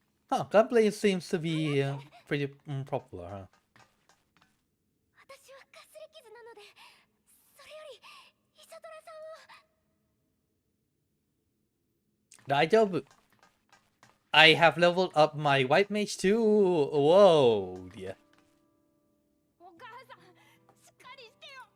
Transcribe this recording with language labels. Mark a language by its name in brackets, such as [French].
[English] Huh, gunplay seems to be pretty popular, huh? [Japanese] 私はかすり傷なので、それよりイサドラさんを。大丈夫. [English] I have leveled up my white mage too. Whoa, dear. [Japanese] お母さん、しっかりしてよ。